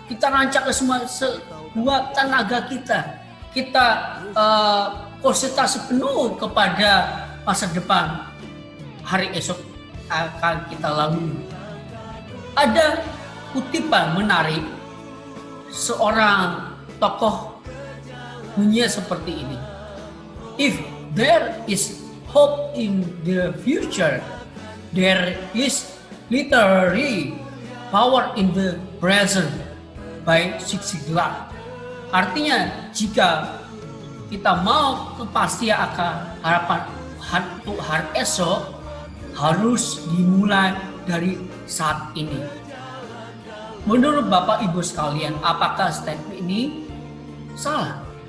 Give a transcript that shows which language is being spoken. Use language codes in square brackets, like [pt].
[id] Kita rancangkan semua sekuat tenaga kita. Kita konsentrasi penuh kepada masa depan, hari esok akan kita lalui. Ada kutipan menarik seorang tokoh bunyinya seperti ini. [en] If there is hope in the future, there is literary power in the present by Zigziglar. [id] Artinya jika kita mau kepastian akan harapan untuk hari esok, harus dimulai dari saat ini. Menurut Bapak Ibu sekalian, apakah statement ini salah?